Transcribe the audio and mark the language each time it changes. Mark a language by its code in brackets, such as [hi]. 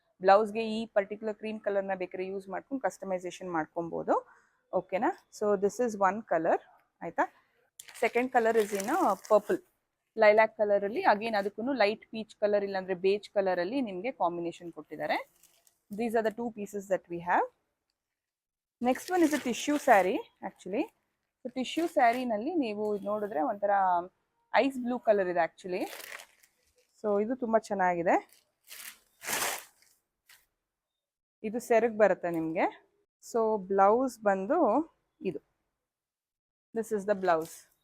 [kn] ಬ್ಲೌಸ್ಗೆ ಈ particular cream ಕಲರ್ನ ಬೇಕಾದ್ರೆ ಯೂಸ್ ಮಾಡ್ಕೊಂಡು ಕಸ್ಟಮೈಸೇಷನ್ ಮಾಡ್ಕೊಬೋದು. [en] ಓಕೆನಾ, so this is one colour ಆಯಿತಾ. Second colour is in purple, lilac ಕಲರಲ್ಲಿ. [kn] ಅಗೇನ್ ಅದಕ್ಕೂ ಲೈಟ್ ಪೀಚ್ ಕಲರ್ ಇಲ್ಲಾಂದರೆ ಬೇಜ್ ಕಲರಲ್ಲಿ ನಿಮಗೆ ಕಾಂಬಿನೇಷನ್ ಕೊಟ್ಟಿದ್ದಾರೆ. [en] These are the 2 pieces that we have. Next one is a tissue saree actually. [kn] So tissue saree ನಲ್ಲಿ ನೀವು ನೋಡಿದ್ರೆ ಒಂಥರ ಐಸ್ ಬ್ಲೂ ಕಲರ್ ಇದೆ ಆ್ಯಕ್ಚುಲಿ. ಸೊ ಇದು ತುಂಬ ಚೆನ್ನಾಗಿದೆ. ಇದು ಸೆರಗ್ ಬರುತ್ತೆ ನಿಮಗೆ. ಸೊ ಬ್ಲೌಸ್ ಬಂದು ಇದು, [en] This is the blouse.